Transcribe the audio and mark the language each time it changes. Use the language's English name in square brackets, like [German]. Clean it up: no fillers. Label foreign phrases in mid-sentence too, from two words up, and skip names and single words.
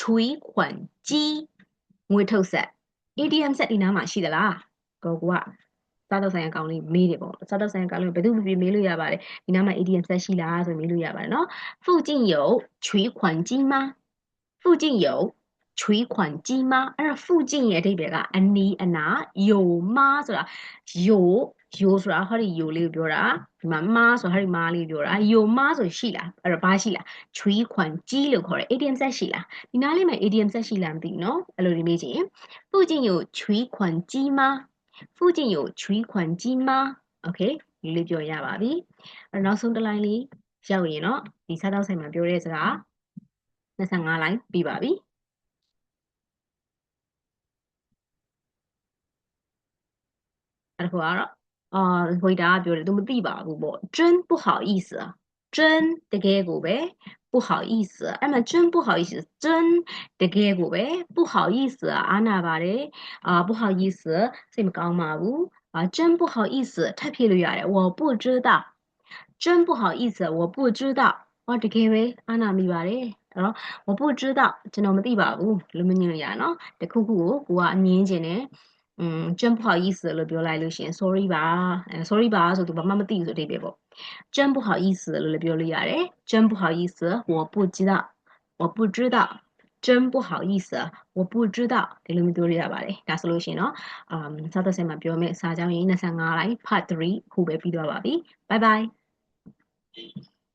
[Burmese] 款机ငွေထုတ်ဆက် ATM ဆက်ဒီနားမှာရှိသလားကိုကစားတော့ဆိုင်အကောင့်လေးမေးတယ်ပေါ့စားတော့ဆိုင်အကောင့်လေးဘယ်သူမှမေးလို့ရပါတယ်ဒီနားမှာ ATM ဆက်ရှိလားဆိုမေးလို့ရ ပါတယ်နော် [Chinese] 附近有取款机吗附近有取款机吗 [Burmese] အဲ့တော့附近ရဲ့အဓိပ္ပာယ်ကအနီးအနား [Chinese] 有吗 [Burmese] ဆိုတာ 有ဆိုတာဟောဒီ有လေးကိုပြောတာဒီမှာ吗ဆိုဟောဒီ吗လေးပြောတာ [Chinese] 有吗 [Burmese] ဆိုရှိလားအဲ့တော့ဘာရှိလား取款机လို့ခေါ်တယ် ATM ဆက်ရှိလားဒီနားလေးမှာ ATM ဆက်ရှိလားမသိဘူးနော်အဲ့လိုဒီမေးချင် [Chinese] 附近有取款机吗附近有取款机吗 [Burmese] Okay ဒီလေးပြောရပါပြီအဲ့နောက်ဆုံးတစ်လိုင်းလေးရောက်ရင်တော့ဒီစားတော့ဆိုင်မှာပြောတဲ့စကား25လိုင်းပြီးပါပြီ အဲ့ဒါကတော့回答ပြောတယ်သူမသိပါဘူးပေါ့ [Chinese] 真不好意思真 [Burmese] တကယ်ကိုပဲ [Chinese] 不好意思 [Burmese] အဲ့မှာ [Chinese] 真不好意思真 [Burmese] တကယ်ကိုပဲ [Chinese] 不好意思 [Burmese] အားနာပါတယ် [Chinese] 不好意思 [Burmese] စိတ်မကောင်းပါဘူး [Chinese] 真不好意思 [Burmese] ထပ်ဖြည့်လို့ရတယ် [Chinese] 我不知道真不好意思我不知道 [Burmese] တ ကယ်ပဲအားနာမိပါတယ်အဲ့တော့ [Chinese] 我不知道 [Burmese] ကျွန်တော်မသိပါဘူးလို့မညင်လို့ရနော်တခုခုကိုကိုကအငင်းကျင်တယ် [Chinese] 真不好意思 [Burmese] လို့ပြောလိုက်လို့ရှိရင် sorry ပါsorry ပါဆိုသူဘာမှမသိဘူးဆိုအဓိပ္ပာယ်ပေါ့ [Chinese] 真不好意思 [Burmese] လို့လည်းပြောလို့ရတယ် [Chinese] 真不好意思我不知道我不知道真不好意思我不知道 [Burmese] ဒီလိုမျိုးပြောရပါတယ်ဒါဆိုလို့ရှိရင်เนาะစာသက်ဆိုင်မှာပြောမယ်စာကြောင်းရင်း25 [English] line part [Burmese] 3ခုပဲပြီးသွားပါပြီ [English] bye bye